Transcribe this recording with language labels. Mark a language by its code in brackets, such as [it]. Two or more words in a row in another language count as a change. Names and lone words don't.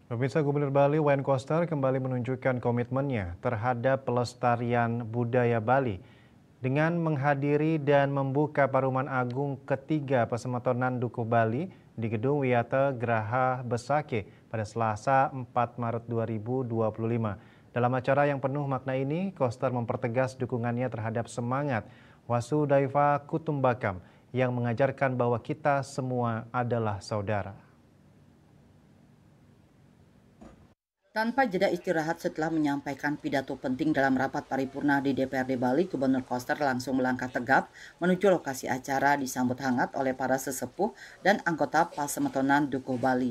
[id] Pemirsa, Gubernur Bali Wayan Koster kembali menunjukkan komitmennya terhadap pelestarian budaya Bali dengan menghadiri dan membuka Paruman Agung ketiga Pasematonan Dukuh Bali di Gedung Wiyata Graha Besake pada Selasa 4 Maret 2025. Dalam acara yang penuh makna ini, Koster mempertegas dukungannya terhadap semangat Wasudaiva Kutumbakam yang mengajarkan bahwa kita semua adalah saudara. Tanpa jeda istirahat setelah menyampaikan pidato penting dalam rapat paripurna di DPRD Bali, Gubernur Koster langsung melangkah tegap menuju lokasi acara disambut hangat oleh para sesepuh dan anggota Pasematonan Dukuh Bali.